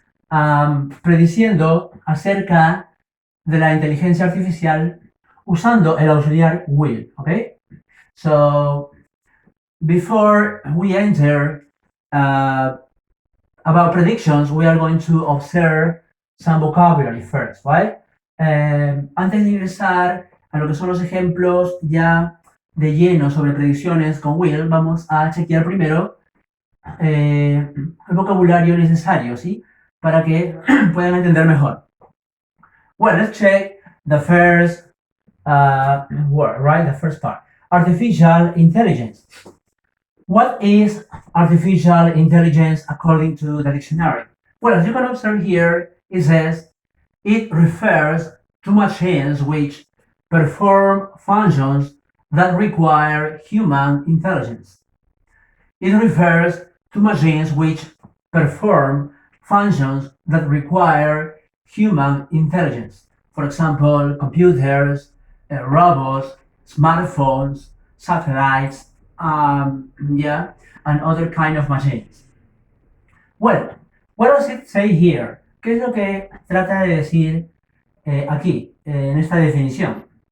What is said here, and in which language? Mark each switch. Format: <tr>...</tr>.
<es>Prediciendo acerca de la inteligencia artificial usando el auxiliar will, okay?</es> <en>So, before we enter about predictions, we are going to observe some vocabulary first, right?</en> <es>Antes de ingresar a lo que son los ejemplos ya de lleno sobre predicciones con Will, vamos a chequear primero el vocabulario necesario, ¿sí? Para que puedan entender mejor.</es> <en>Well, let's check the first word, right? The first part. Artificial intelligence. What is artificial intelligence according to the dictionary? Well, as you can observe here, it says it refers to machines which perform functions that require human intelligence. It refers to machines which perform functions that require human intelligence. For example, computers, robots, smartphones, satellites, and other kind of machines. Well, what does it say here?</en> <es>¿Qué es lo que trata de decir aquí, en esta definición?</es>